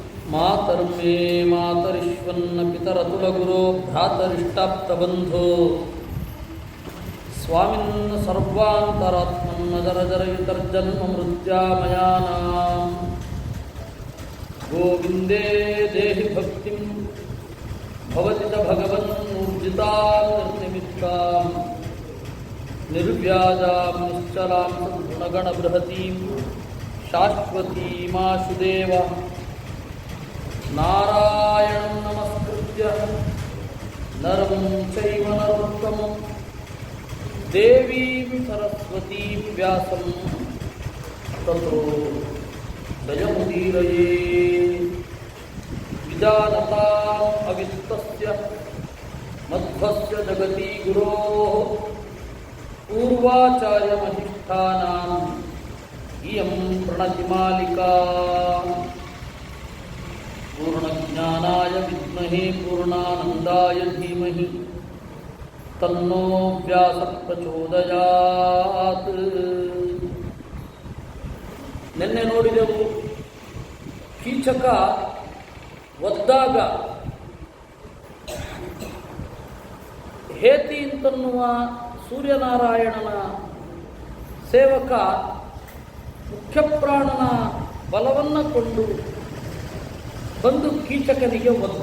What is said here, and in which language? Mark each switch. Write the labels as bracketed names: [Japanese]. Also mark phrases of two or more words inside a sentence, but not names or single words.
[Sanskrit] मातर्मे मातरिश्वन्न पितरतुलगुरो भ्रातरिष्टाप्तबन्धो स्वामिन्न सर्वान्तरात्मन्न जरजरयुतर्जन्म मृत्यामयानां गोविन्दे देहि भक्तिं भवति च भगवन्नूर्जितां निर्निमित्तां निर्व्याजां निश्चलां सद्गुणगणबृहतीं शाश्वतीमाशुदेव नारायणं नमस्कृत्य नरं चैव नरोत्तमं देवीं सरस्वतीं व्यासं ततो जयमुदीरये विजानतां अवित्तस्य मध्वस्य जगति गुरोः पूर्वाचार्यमधिष्ठानां इयं प्रणतिमालिका पूर्णज्ञानाय विद्महे पूर्णानन्दाय धीमहि तन्नो व्यास प्रचोदयात्. [Kannada] ನಿನ್ನೆ ನೋಡಿದೆವು, ಕೀಚಕ ಒದ್ದಾಗ ಹೇತಿ ಅಂತನ್ನುವ ಸೂರ್ಯನಾರಾಯಣನ ಸೇವಕ ಮುಖ್ಯಪ್ರಾಣನ ಬಲವನ್ನು ಕೊಂಡು ಬಂದು ಕೀಚಕನಿಗೆ ಒದ್ದ.